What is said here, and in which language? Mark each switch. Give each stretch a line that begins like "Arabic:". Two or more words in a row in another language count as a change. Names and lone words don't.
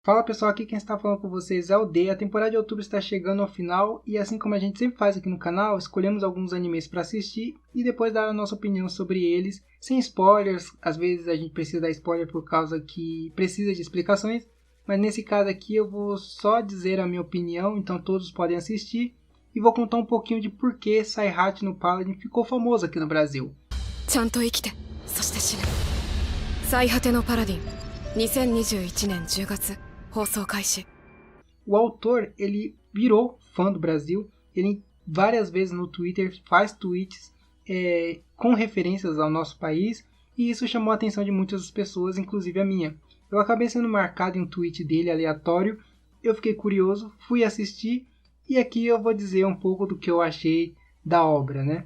Portuguese: Fala pessoal, aqui quem está falando com vocês é o D. A temporada de outubro está chegando ao final e assim como a gente sempre faz aqui no canal, escolhemos alguns animes para assistir e depois dar a nossa opinião sobre eles, sem spoilers. Às vezes a gente precisa dar spoiler por causa que precisa de explicações, mas nesse caso aqui eu vou só dizer a minha opinião, então todos podem assistir e vou contar um pouquinho de por que Saihachi no Paladin ficou famoso aqui no Brasil.
Japanese: ちゃんと生きて、そして死ぬ。最果てのパラディン、2021年10月放送開始。
Portuguese: O autor, ele virou fã do Brasil, ele várias vezes no Twitter faz tweets com referências ao nosso país e isso chamou a atenção de muitas pessoas, inclusive a minha. Eu acabei sendo marcado em um tweet dele aleatório, eu fiquei curioso, fui assistir e aqui eu vou dizer um pouco do que eu achei da obra, né?